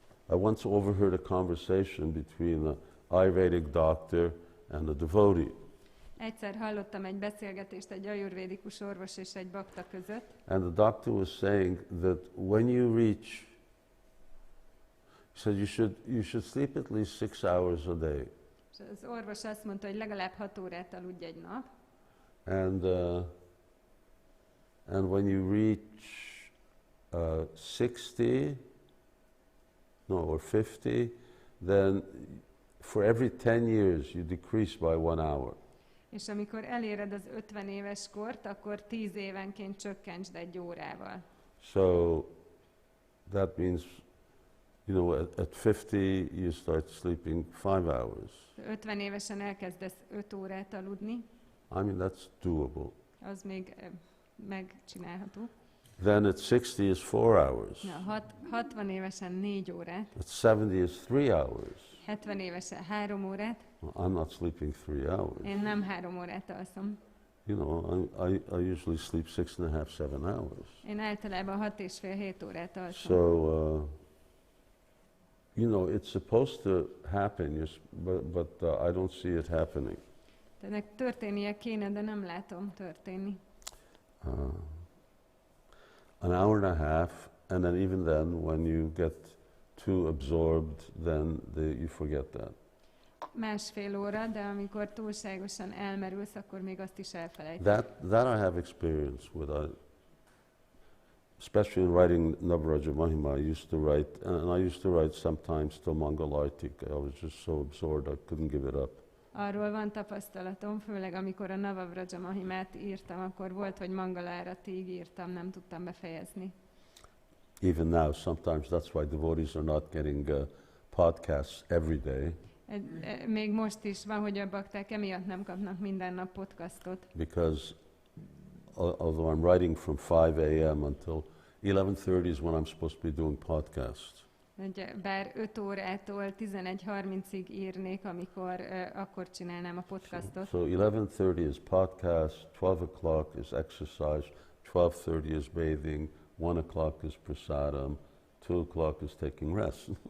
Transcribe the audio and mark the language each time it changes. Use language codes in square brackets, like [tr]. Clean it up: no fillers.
[en] I once overheard a conversation between an Ayurvedic doctor and a devotee. [hu] Egyszer hallottam egy beszélgetést egy ajurvédikus orvos és egy bakta között. [en] And the doctor was saying that when you reach, he said you should sleep at least 6 hours a day. [hu] És az orvos azt mondta, hogy legalább 6 órát aludj egy nap. [en] And when you reach 60, or 50, then for every 10 years you decrease by 1 hour. [hu] És amikor eléred az 50 éves kort, akkor 10 évenként csökkentsd egy órával. [en] So that means, at 50 you start sleeping 5 hours. [hu] 50 évesen elkezdesz 5 órát aludni. [en] I mean, that's doable. [hu] Az még megcsinálható. [en] Then at 60 is 4 hours. [hu] Na, 60 évesen 4 órát, [en] At 70 is 3 hours. [hu] 70 évesen 3 órát, [en] Well, I'm not sleeping 3 hours. [hu] én nem 3 órát alszom. [en] You know, I usually sleep 6.5, 7 hours. [hu] Én általában 6,5-7 órát alszom. [en] So, you know, it's supposed to happen, but I don't see it happening. [hu] Ennek történnie kéne, de nem látom történni. [en] An hour and a half, and then even then, when you get too absorbed, then you forget that. [hu] Másfél óra, de amikor túlságosan elmerülsz, akkor még azt is elfelejted. [en] That I have experience with. Especially in writing Navaraja Mahima, I used to write, and I used to write sometimes till Mangalartik. I was just so absorbed I couldn't give it up. [hu] Arról van tapasztalatom, főleg amikor a Navavraja Mahimát írtam, akkor volt, hogy Mangaláratig írtam, nem tudtam befejezni. [en] Even now, sometimes that's why devotees are not getting podcasts every day. [hu] Még most is van, hogy a bakták emiatt nem kapnak minden nap podcastot. [en] Because although I'm writing from 5 a.m. until 11:30 is when I'm supposed to be doing podcasts. [hu] Bár 5 órától 11:30-ig írnék, amikor akkor csinálnám a podcastot. [en] So 11:30 is podcast, 12 o'clock is exercise, 12:30 is bathing, 1 o'clock is prasadam, 2 o'clock is taking rest.